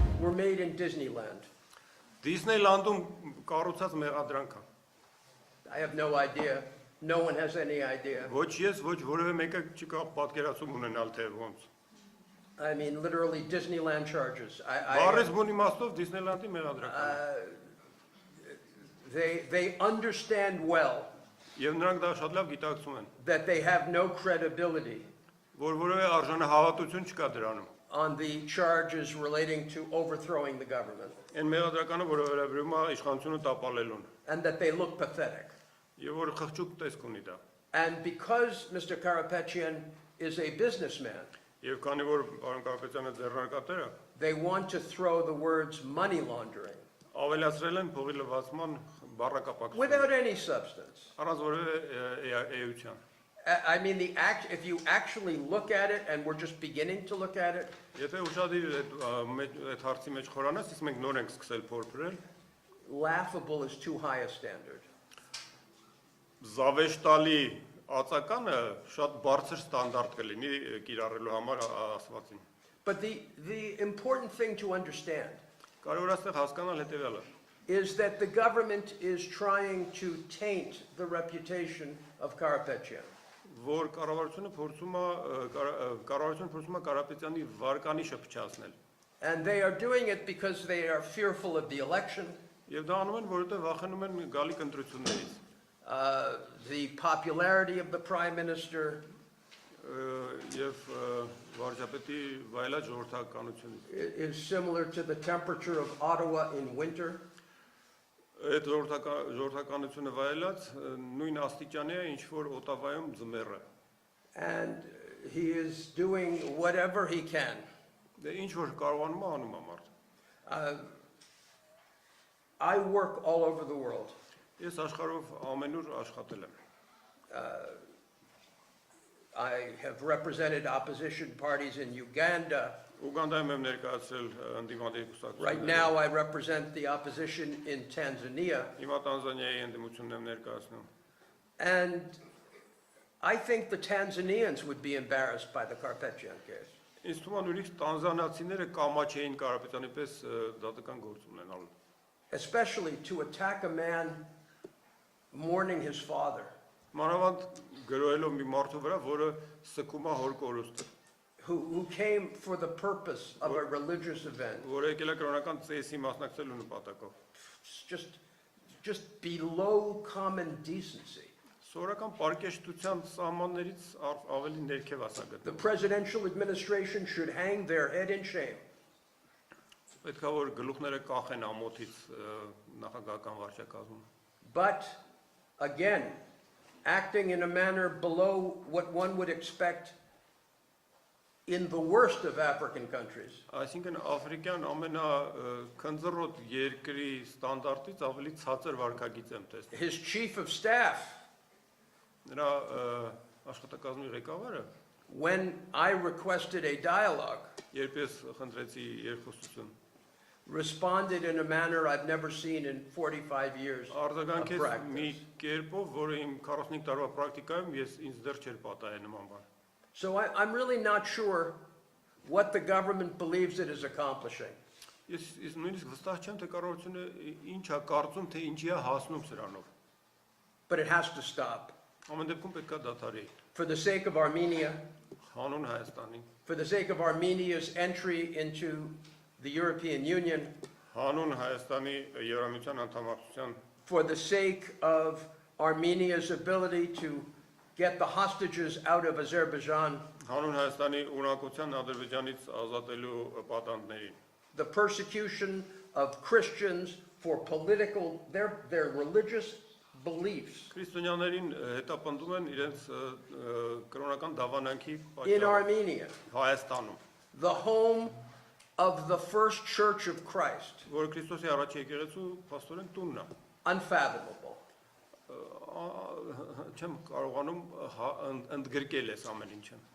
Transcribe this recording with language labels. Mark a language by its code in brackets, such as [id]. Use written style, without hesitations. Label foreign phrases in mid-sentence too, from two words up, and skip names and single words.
[en] were made in Disneyland. [hy] Disneyland-ում կառուցած մեղադրանք կա։ [en] I have no idea. No one has any idea. [hy] Ոչ ես, ոչ որևէ մեկը չկա պատկերացում ունենալ թե ոնց։ [en] I mean, literally Disneyland charges. [hy] Բարես բուն իմաստով Disneyland-ի մեղադրանք։ [en] They understand well [hy] Եվ նրանք դա շատ լավ գիտակցում են, [en] that they have no credibility [hy] որ որևէ արժանահավատություն չկա դրանում։ [en] on the charges relating to overthrowing the government, [hy] Այն մեղադրականը, որը վերաբերում է իշխանությունը տապալելուն, [en] and that they look pathetic. [hy] եւ որ խղճուկ տեսք ունի դա։ [en] And because Mr. Karapetyan is a businessman, [hy] Եվ քանի որ պարոն Կարապետյանը ձեռնարկատեր է, [en] they want to throw the words money laundering [hy] ավելացրել են փողի լվացման բառակապակցությունը, [en] without any substance. [hy] առանց որևէ էության։ [en] I mean, if you actually look at it, and we're just beginning to look at it, [hy] Եթե ուշադիր այդ հարցի մեջ խորանաս, իսկ մենք նոր ենք սկսել փորփրել, [en] laughable is too high a standard. [hy] զավեշտալի ածականը շատ բարձր ստանդարտ կլինի կիրառելու համար ասվածին։ [en] But the important thing to understand [hy] Կարևոր այստեղ հասկանալ հետևյալը։ [en] is that the government is trying to taint the reputation of Karapetyan. [hy] Որ կառավարությունը փորձում է Կարապետյանի վարկանիշը փչացնել։ [en] And they are doing it because they are fearful of the election, [hy] Եվ դա անում են, որովհետև վախենում են գալիք ընտրություններից։ [en] the popularity of the prime minister [hy] Եվ վարչապետի վայելած ժողովրդականությունից։ [en] is similar to the temperature of Ottawa in winter. [hy] Այդ ժողովրդականությունը վայելած նույն աստիճանի է, ինչ որ Օտավայում ձմեռը։ [en] And he is doing whatever he can. [hy] Դե ինչ որ կարողանում է անում է մարդ։ [en] I work all over the world. [hy] Ես աշխարհով ամենուր աշխատել եմ։ [en] I have represented opposition parties in Uganda. [hy] Ուգանդայում եմ ներկայացրել ընդդիմադիր կուսակցությունները։ [en] Right now I represent the opposition in Tanzania. [hy] Հիմա Տանզանիայի ընդդիմությունն եմ ներկայացնում։ [en] And I think the Tanzanians would be embarrassed by the Karapetyan case. [hy] Ինձ թվում է նույնիսկ տանզանացիները կամաչ էին Կարապետյանի պես դատական գործ ունենալ։ [en] Especially to attack a man mourning his father, [hy] Մանավանդ գրոհելով մի մարդու վրա, որը սկում է հոր կորուստը, [en] who came for the purpose of a religious event. [hy] որը եկել է կրոնական ծեսի մասնակցելու նպատակով։ [en] It's just below common decency. [hy] Սովորական պարկեշտության սահմաններից ավելի ներքև ասա [en] The [hy] գտնվում։ [en] presidential administration should hang their head in shame. [hy] Պետք է որ գլուխները կախեն ամոթից նախագահական վարչակազմում։ [en] But again, acting in a manner below what one would expect in the worst of African countries. [hy] Այսինքն Աֆրիկյան ամենաքնձռոտ երկրի ստանդարտից ավելի ցածր վարքագիծ եմ տեսնում։ [en] His chief of staff, [hy] Նրա աշխատակազմի ղեկավարը, [en] when I requested a dialogue, [hy] երբ ես խնդրեցի երկխոսություն, [en] responded in a manner I've never seen in 45 years of [hy] արձագանքեց մի [en] practice. [hy] կերպով, որը իմ 45 տարվա պրակտիկայում ինձ դեռ չէր պատահել նման բան։ [en] So I'm really not sure what the government believes it is accomplishing. [hy] Ես նույնիսկ վստահ չեմ, թե կառավարությունը ինչ է կարծում, թե ինչի է հասնում սրանով։ [en] But it has to stop. [hy] Ամեն դեպքում պետք է դադարի։ [en] For the sake of Armenia, [hy] Հանուն Հայաստանի, [en] for the sake of Armenia's entry into the European Union, [hy] հանուն Հայաստանի Եվրամիության անդամակցության, [en] for the sake of Armenia's ability to get the hostages out of Azerbaijan, [hy] հանուն Հայաստանի ունակության Ադրբեջանից ազատելու պատանդներին, [en] the persecution of Christians for their religious beliefs [hy] քրիստոնյաներին հետապնդում են իրենց կրոնական դավանանքի [en] in [hy] պատճառով [en] Armenia, [hy] Հայաստանում, [en] the home of the first church of Christ. [hy] որը Քրիստոսի առաջ եկեղեցու փաստորեն տունն է։ [en] Unfathomable. [hy] Չեմ կարողանում ընդգրկել այս ամեն ինչը։